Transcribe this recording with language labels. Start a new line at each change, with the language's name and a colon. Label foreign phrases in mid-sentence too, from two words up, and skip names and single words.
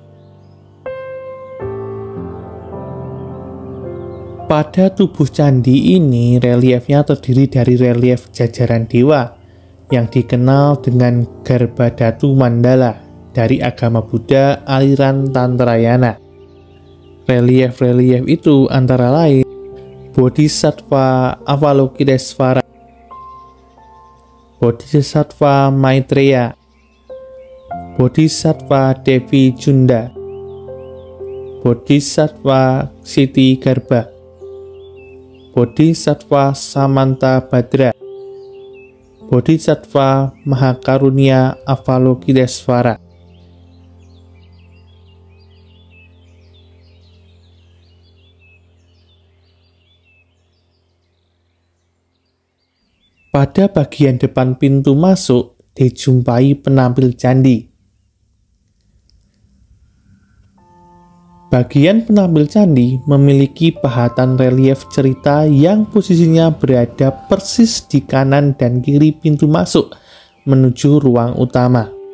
Indonesian: Pada tubuh candi ini, reliefnya terdiri dari relief jajaran dewa yang dikenal dengan Garbhadhatu Mandala dari agama Buddha aliran Tantrayana. Relief-relief itu antara lain Bodhisattva Avalokitesvara, Bodhisattva Maitreya, Bodhisattva Devi Junda, Bodhisattva Siti Garba, Bodhisattva Samanta Badra, Bodhisattva Mahakarunia Avalokitesvara. Pada bagian depan pintu masuk dijumpai penampil candi. Bagian penampil candi memiliki pahatan relief cerita yang posisinya berada persis di kanan dan kiri pintu masuk menuju ruang utama.